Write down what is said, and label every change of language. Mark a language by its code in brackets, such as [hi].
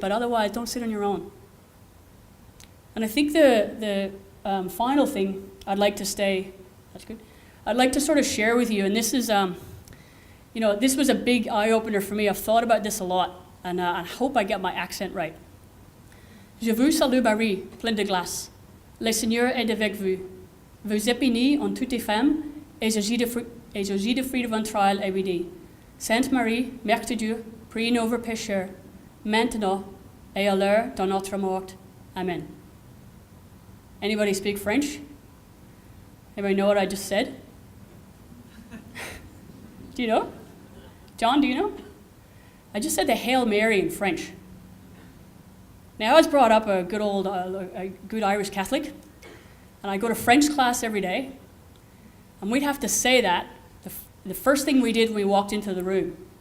[en] But otherwise, don't sit on your own. And I think the final thing I'd like to I'd like to sort of share with you, and this is, this was a big eye-opener for me. I've thought about this a lot, and I hope I get my accent right. [fr] Je vous salue Marie, pleine de grâce. Le Seigneur est avec vous. Vous êtes bénie en toutes les femmes, et Jésus de fruit de votre entrailles est béni. Sainte Marie, Mère de Dieu, priez nos pécheurs, maintenant et à l'heure de notre mort. [en] Amen. Anybody speak French? Anybody know what I just said? Do you know? John, do you know? I just said the Hail Mary in French. Now, I was brought up a good Irish Catholic, and I go to French class every day, and we'd have to say that the first thing we did when we walked into the room.